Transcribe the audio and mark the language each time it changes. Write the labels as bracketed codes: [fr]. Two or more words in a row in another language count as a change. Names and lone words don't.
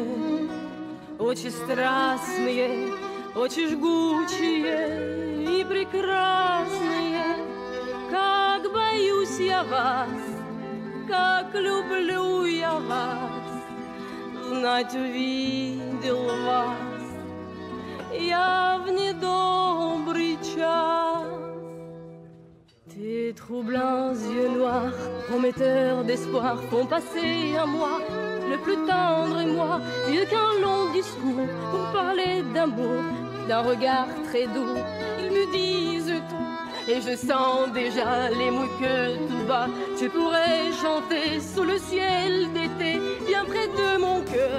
[ru] очи страстные, очи жгучие и прекрасные. Как боюсь я вас, как люблю я вас, знать увидел вас я в недобрый час. [fr] Tes troublants yeux noirs, prometteurs d'espoir, font passer un mois, le plus tendre émoi, mieux qu'un long discours pour parler d'amour, d'un regard très doux. Ils me disent tout, et je sens déjà les mots que tout bas, je pourrais chanter sous le ciel d'été, bien près de mon cœur.